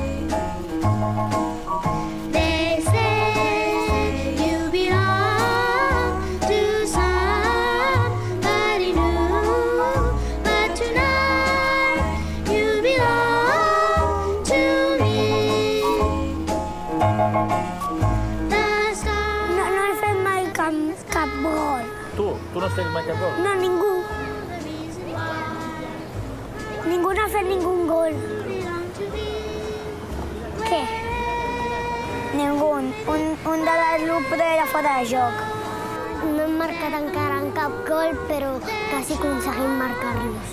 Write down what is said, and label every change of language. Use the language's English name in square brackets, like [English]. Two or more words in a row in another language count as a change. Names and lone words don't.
[English] They say you belong to somebody new, but tonight you belong to me. The stars [Catalan] No he fet mai cap gol. Tu no has fet mai cap gol? No, ningú. Ningú no ha fet ningú gol. Què? Ningú. Un de les grup era fora de joc. No hem marcat encara en cap gol, però quasi aconseguim marcar-los.